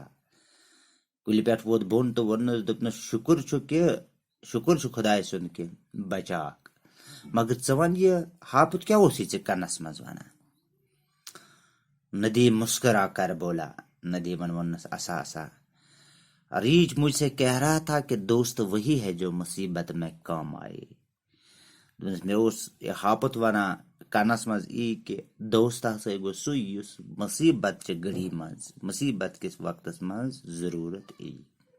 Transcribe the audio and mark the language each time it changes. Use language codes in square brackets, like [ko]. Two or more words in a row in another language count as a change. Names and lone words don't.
[ks] کُلہِ پٮ۪ٹھ ووت بۄن تہٕ ووٚننس، دوٚپنس شکر چھُ خۄداے سُنٛد کہ بچاکھ، مگر ژٕ وَن یہِ ہاپت کیا اوسُے ژےٚ کَنس منٛز وَنان۔ [ur] ندیم مسکرا کر بولا۔ [ks] ندیمن ووٚننس اسا اسا، [ur] ریچھ مجھ سے کہہ رہا تھا کہ دوست وہی ہے جو مصیبت میں کام آئے۔ [ks] دوٚپنس مےٚ اوس یہِ ہاپت ونان کنس منٛز کہ دوست ہسا گوٚو سُے یُس مصیبت چہِ گھڑی منٛز، مصیبت کِس وقتس منٛز ضروٗرت یی۔